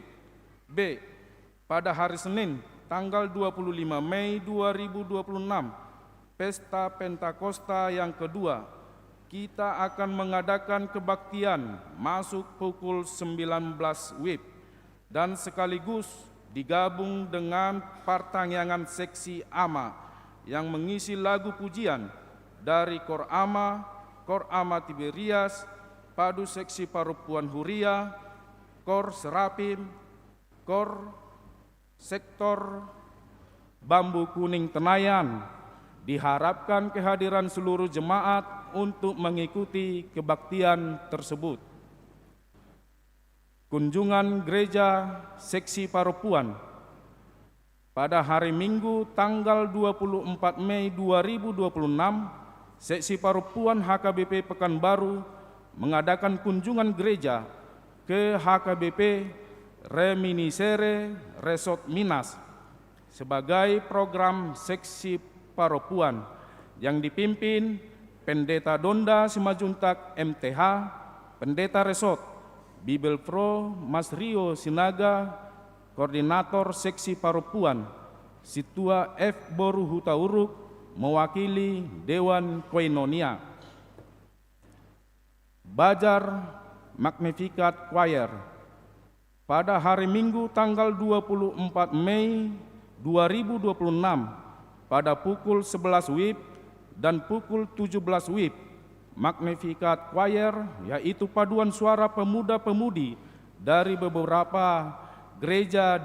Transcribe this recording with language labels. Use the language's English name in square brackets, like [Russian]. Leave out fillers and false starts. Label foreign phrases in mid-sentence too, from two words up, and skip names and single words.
[Indonesian] B. Pada hari Senin tanggal 25 Mei 2026, Pesta Pentakosta yang kedua, kita akan mengadakan kebaktian masuk pukul 19 WIB dan sekaligus digabung dengan pertanyaan seksi AMA yang mengisi lagu pujian dari Kor AMA Tiberias, Padu Seksi Paropuan Huria, Kor Serapim, Kor Sektor Bambu Kuning Tenayan. Diharapkan kehadiran seluruh jemaat untuk mengikuti kebaktian tersebut. Kunjungan gereja seksi paropuan. Pada hari Minggu tanggal 24 Mei 2026, seksi paropuan HKBP Pekanbaru mengadakan kunjungan gereja ke HKBP Reminiscere Resort Minas sebagai program seksi paropuan yang dipimpin Pendeta Donda Simajuntak MTH, Pendeta Resort Bibel Pro Mas Rio Sinaga, Koordinator Seksi Paropuan, Situa F. Boru Hutauruk, mewakili Dewan Koinonia. Bajar Magnificat Choir. Pada hari Minggu tanggal 24 Mei 2026 pada pukul 11 WIB dan pukul 17 WIB, Magnificat Choir, yaitu paduan suara pemuda-pemudi dari beberapa gereja